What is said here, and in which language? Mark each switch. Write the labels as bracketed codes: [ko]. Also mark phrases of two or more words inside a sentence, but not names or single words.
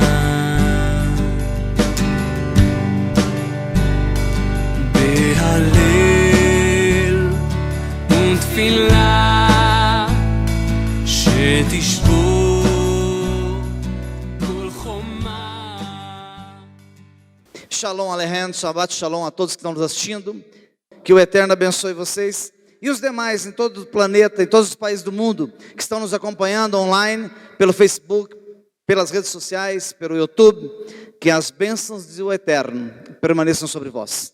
[he] בהלל ותפילה שתשבור כל חומה. שלום עליכם, שבת שלום [pt] a todos que estão nos assistindo. Que o Eterno abençoe vocês e os demais em todo o planeta, em todos os países do mundo que estão nos acompanhando online, pelo Facebook, pelas redes sociais, pelo YouTube. Que as bênçãos do Eterno permaneçam sobre vós.